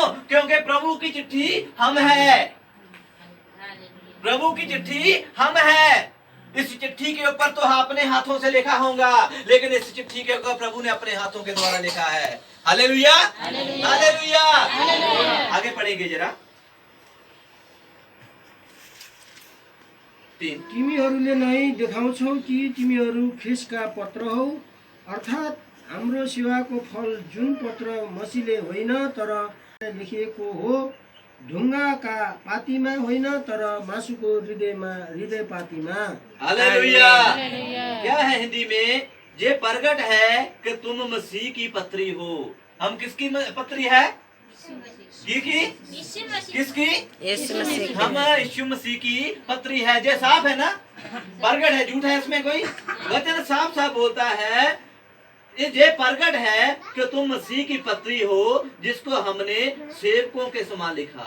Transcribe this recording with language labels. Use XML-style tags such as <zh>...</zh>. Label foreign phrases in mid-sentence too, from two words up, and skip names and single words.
<hi>क्योंकि प्रभु की चिट्ठी हम है, प्रभु की चिट्ठी हम है। इस चिट्ठी के ऊपर तो अपने हाथों से लिखा होगा, लेकिन इस चिट्ठी के ऊपर प्रभु ने अपने हाथों के द्वारा लिखा है। हालेलुया, हालेलुया। आगे पढ़ेंगे जरा। 3</hi> <ne>तिमीहरूले नै देखाउँछौ कि तिमीहरू ख्रिस्टका पत्र हौ, अर्थात् हाम्रो सेवाको फल जुन पत्र मसीले होइन तर लेखिएको हो, ढुङ्गाका पातीमा होइन तर मासुको हृदय पातीमा।</ne> <hi>हालेलुया। क्या है हिंदी में? ये प्रगट है कि तुम मसीह की पत्री हो। हम किसकी पत्री है? किसकी? यीशु मसीह की। हम यीशु मसीह की पत्री है। ये साफ है ना, प्रगट है, झूठ है इसमें कोई? वचन साफ साफ बोलता है, ये प्रगट है कि तुम मसीह की पत्री हो, जिसको हमने सेवकों के समान लिखा।</hi>